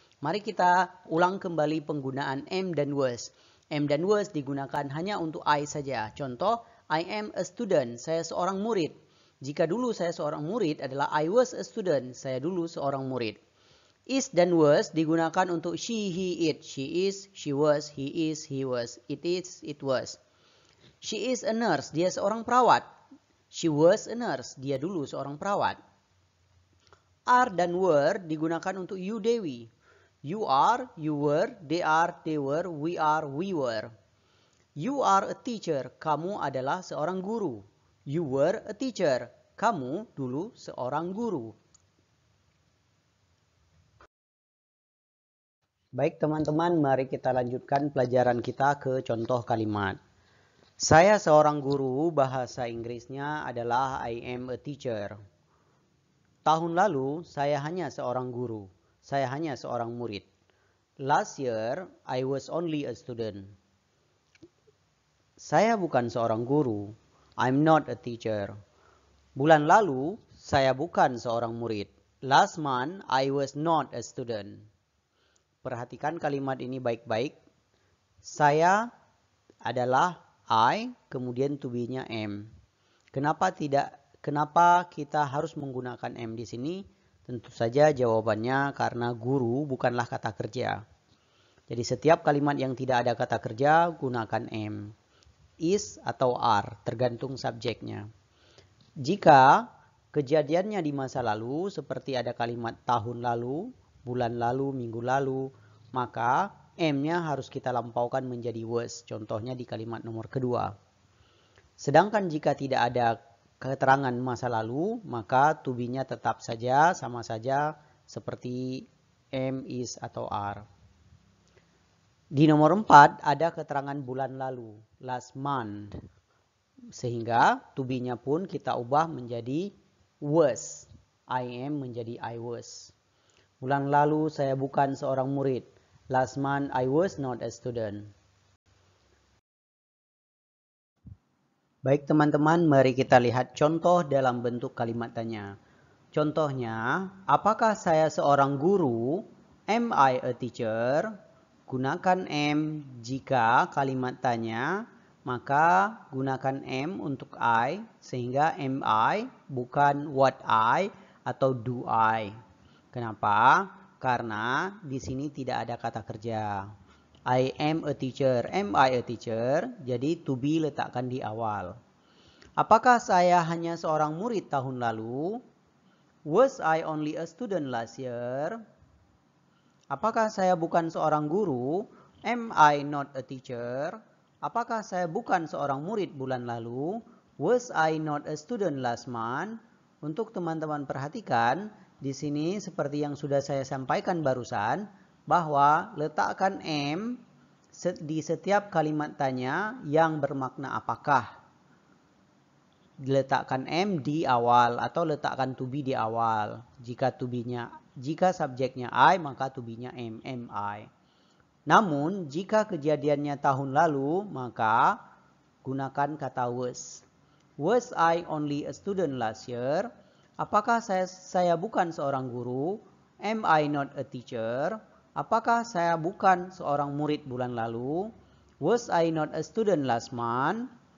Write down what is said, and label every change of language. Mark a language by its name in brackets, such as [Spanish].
[Indonesian] Mari kita ulang kembali penggunaan am dan was. Am dan was digunakan hanya untuk I saja. Contoh, [English] I am a student, [Indonesian] saya seorang murid. Jika dulu saya seorang murid adalah [English] I was a student, [Indonesian] saya dulu seorang murid. Is dan was digunakan untuk she, he, it. [English] She is, she was, he is, he was. It is, it was. She is a nurse, [Indonesian] dia seorang perawat. [English] She was a nurse, [Indonesian] dia dulu seorang perawat. [English] Are [Indonesian] dan were digunakan untuk [English] you, they, we. You are, you were, they are, they were, we are, we were. You are a teacher, [Indonesian] kamu adalah seorang guru. [English] You were a teacher, [Indonesian] kamu dulu seorang guru. Baik teman-teman, mari kita lanjutkan pelajaran kita ke contoh kalimat. Saya seorang guru, bahasa Inggrisnya adalah [English] I am a teacher. [Indonesian] Tahun lalu saya hanya seorang guru, saya hanya seorang murid. [English] Last year I was only a student. [Indonesian] Saya bukan seorang guru. [English] I'm not a teacher. [Indonesian] Bulan lalu, saya bukan seorang murid. [English] Last month, I was not a student. [Indonesian] Perhatikan kalimat ini baik-baik. Saya adalah I, kemudian to be-nya am. Kenapa kita harus menggunakan am di sini? Tentu saja jawabannya karena guru bukanlah kata kerja. Jadi setiap kalimat yang tidak ada kata kerja, gunakan am. Is atau are, tergantung subjeknya. Jika kejadiannya di masa lalu, seperti ada kalimat tahun lalu, bulan lalu, minggu lalu, maka am-nya harus kita lampaukan menjadi was. Contohnya di kalimat nomor kedua. Sedangkan jika tidak ada keterangan masa lalu, maka to be-nya tetap saja sama saja seperti am, is, atau are. Di nomor 4 ada keterangan bulan lalu, last month. Sehingga to be-nya pun kita ubah menjadi was. I am menjadi I was. Bulan lalu saya bukan seorang murid. [English] Last month I was not a student. [Indonesian] Baik teman-teman, mari kita lihat contoh dalam bentuk kalimat tanya. Contohnya, apakah saya seorang guru? [English] Am I a teacher? [Indonesian] Gunakan am jika kalimat tanya, maka gunakan am untuk I, sehingga am I bukan what I atau do I. Kenapa? Karena di sini tidak ada kata kerja. [English] I am a teacher. Am I a teacher? [Indonesian] Jadi to be letakkan di awal. Apakah saya hanya seorang murid tahun lalu? [English] Was I only a student last year? [Indonesian] Apakah saya bukan seorang guru? [English] Am I not a teacher? [Indonesian] Apakah saya bukan seorang murid bulan lalu? [English] Was I not a student last month? [Indonesian] Untuk teman-teman perhatikan, di sini seperti yang sudah saya sampaikan barusan, bahwa letakkan am di setiap kalimat tanya yang bermakna apakah. Letakkan am di awal atau letakkan to be di awal. Jika subjeknya I, maka to be-nya am I. Namun, jika kejadiannya tahun lalu, maka gunakan kata was. [English] Was I only a student last year? [Indonesian] Apakah saya bukan seorang guru? [English] Am I not a teacher? [Indonesian] Apakah saya bukan seorang murid bulan lalu? [English] Was I not a student last month?